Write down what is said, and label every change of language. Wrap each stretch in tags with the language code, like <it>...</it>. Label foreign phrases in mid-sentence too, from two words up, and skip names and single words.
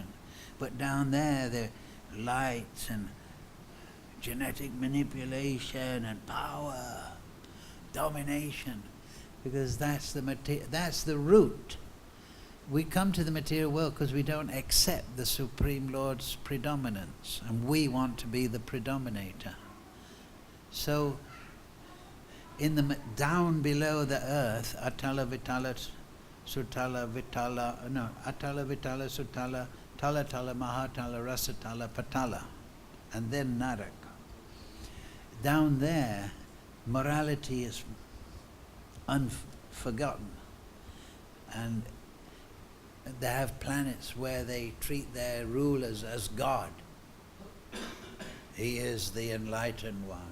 <en>But down there, the lights and genetic manipulation and power, domination, because that's the root. We come to the material world because we don't accept the Supreme Lord's predominance, and we want to be the predominator. So, down below the earth, Atala Vitala Sutala Sutala Tala Tala Mahatala Rasatala Patala, and then Narak. Down there, morality is unforgotten, and they have planets where they treat their rulers as God. He is the enlightened one.</en>